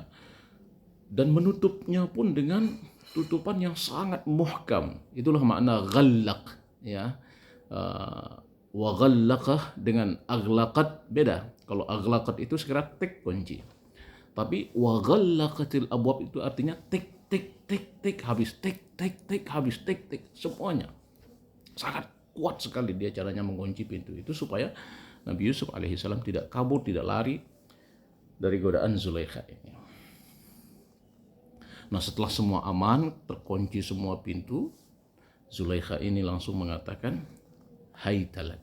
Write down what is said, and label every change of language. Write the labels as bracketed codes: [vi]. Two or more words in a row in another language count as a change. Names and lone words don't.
[id] Dan menutupnya pun dengan tutupan yang sangat muhkam. Itulah makna ghallaq, ya. [ar] Wa ghallaqah [id] dengan aghlaqat beda. Kalau aghlaqat itu sekedar tik kunci. Tapi [ar] wa ghallaqatil abwab [id] itu artinya tik tik tik tik habis tik tik tik habis tik tik semuanya. Sangat kuat sekali dia caranya mengunci pintu itu supaya Nabi Yusuf alaihissalam tidak kabur, tidak lari dari godaan Zulaikha ini. Nah, setelah semua aman, terkunci semua pintu, Zulaikha ini langsung mengatakan, [ar] "Hai talak."